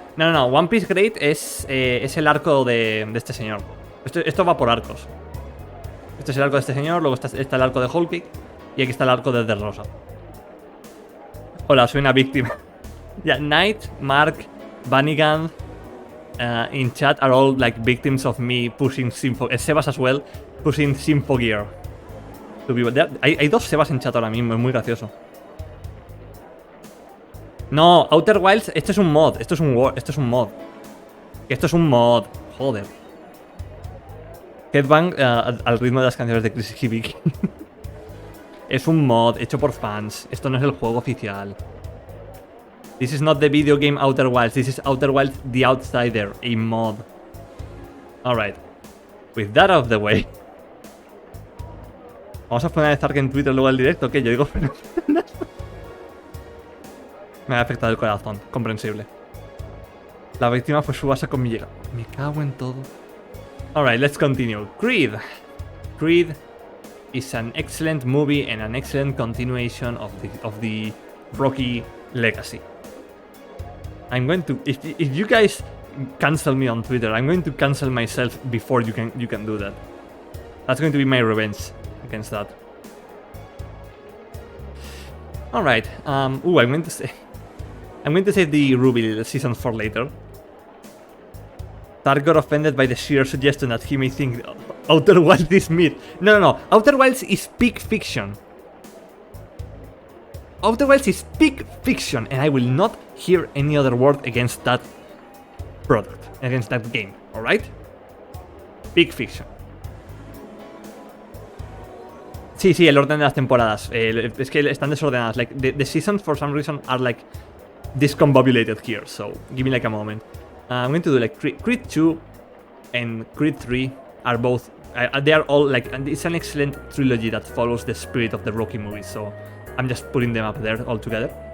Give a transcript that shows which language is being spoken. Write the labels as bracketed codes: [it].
[es] No, One Piece Great es el arco de este señor. Esto va por arcos. Este es el arco de este señor, luego está el arco de Whole Cake y aquí está el arco de The Rosa. Hola, soy una víctima. [en] Yeah, Knight, Mark, Vanigan, in chat are all like victims of me pushing Sebas as well, pushing Symphogear. [es] Hay dos Sebas en chat ahora mismo, es muy gracioso. No, Outer Wilds, esto es un mod, esto es un mod. Esto es un mod, joder. Headbang al ritmo de las canciones de Chris Hibiki. Es un mod hecho por fans, esto no es el juego oficial. [en] This is not the video game Outer Wilds, this is Outer Wilds The Outsider, a mod. Alright, with that out of the way. [es] Vamos a poner a Stark en Twitter luego al directo, que yo digo... Me ha afectado el corazón, comprensible. La víctima fue Subasa con mi llega. Me cago en todo. [en] Alright, let's continue. [es] Creed. [en] Creed is an excellent movie and an excellent continuation of the Rocky legacy. I'm going to... If you guys cancel me on Twitter, I'm going to cancel myself before you can do that. That's going to be my revenge against that. Alright, I'm going to save the Ruby season for later. Tark got offended by the sheer suggestion that he may think Outer Wilds is myth. No. Outer Wilds is peak fiction. Outer Wilds is peak fiction, and I will not hear any other word against that product, against that game, alright? Peak fiction. [es] Sí, el orden de las temporadas. Es que están desordenadas. [en] Like, the seasons, for some reason, are like discombobulated here, so give me like a moment. I'm going to do like Creed 2 and Creed 3 are both... they are all like... It's an excellent trilogy that follows the spirit of the Rocky movies, so I'm just putting them up there all together.